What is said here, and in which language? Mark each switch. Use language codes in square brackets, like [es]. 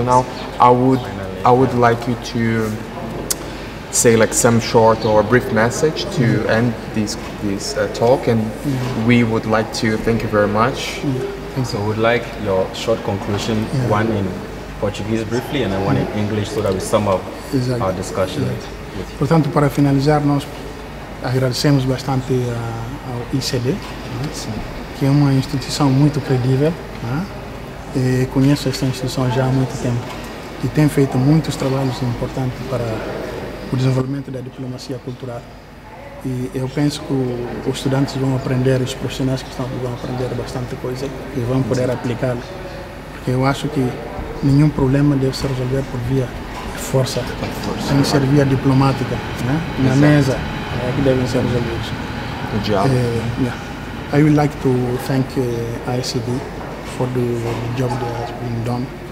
[en] So now I would like you to say like some short or brief message to end this talk, and we would like to thank you very much. So we'd like your short conclusion, one in Portuguese briefly and then one in English, so that we sum up our discussion with you. [pt] Portanto, para finalizar, nós agradecemos bastante ao ICD, que é uma instituição muito credível, e conheço esta instituição já há muito tempo e tem feito muitos trabalhos importantes para o desenvolvimento da diplomacia cultural. E eu penso que os estudantes vão aprender, os profissionais que estão vão aprender bastante coisa e vão poder aplicá-lo. Porque eu acho que nenhum problema deve ser resolvido por via de força, tem que ser via diplomática, na mesa que devem ser resolvidos. [en] Good job. I would like to thank ICD for the job that has been done.